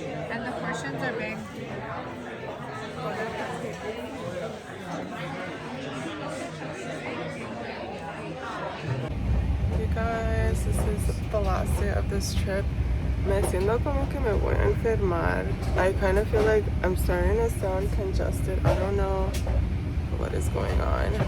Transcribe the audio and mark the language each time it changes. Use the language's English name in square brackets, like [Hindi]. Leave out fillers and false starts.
[English] And the portions are big. You guys, this is the last day of this trip. [Spanish] Me siento como que me voy a enfermar. [English] I kind of feel like I'm starting to sound congested. I don't know what is going on.